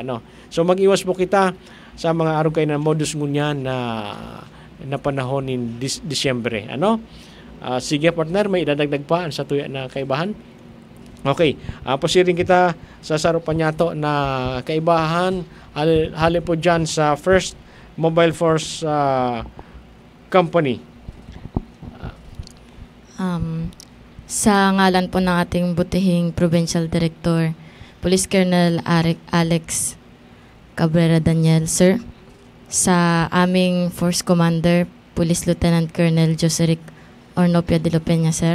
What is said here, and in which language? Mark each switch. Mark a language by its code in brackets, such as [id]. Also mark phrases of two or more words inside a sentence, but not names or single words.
[bik] So mag-iwas po kita sa mga arog kayo na modus ngunyan na panahon ni Disyembre. Sige partner, may idadagdag pa sa tuya na kaibahan? Okay. Posiring kita sa Saro Panyato na kaibahan hali po dyan sa First Mobile Force Company. [tl] Sa ngalan po ng ating butihing Provincial Director, Police Colonel Alex Cabrera Daniel, sir. Sa aming Force Commander, Police Lieutenant Colonel Joseric Ornopia de Lopena, sir.